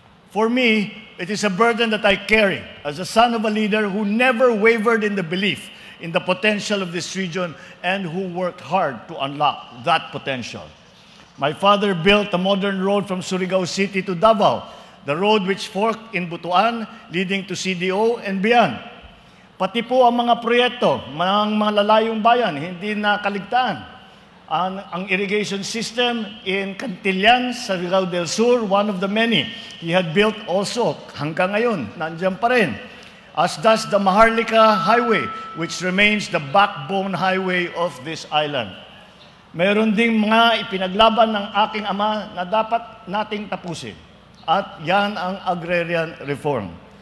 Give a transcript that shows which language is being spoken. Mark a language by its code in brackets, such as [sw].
[en] For me, it is a burden that I carry as a son of a leader who never wavered in the belief in the potential of this region and who worked hard to unlock that potential. My father built a modern road from Surigao City to Davao, the road which forked in Butuan, leading to CDO and beyond. [tl] Pati po ang mga proyekto, mga lalayong bayan, hindi na kaligtaan. [en] Ang irrigation system in Cantillan, Surigao del Sur, one of the many he had built also [tl] hanggang ngayon, nandiyan pa rin. [en] As does the Maharlika Highway, which remains the backbone highway of this island. [tl] Meron ding mga ipinaglaban ng aking ama na dapat nating tapusin. At yan ang agrarian reform.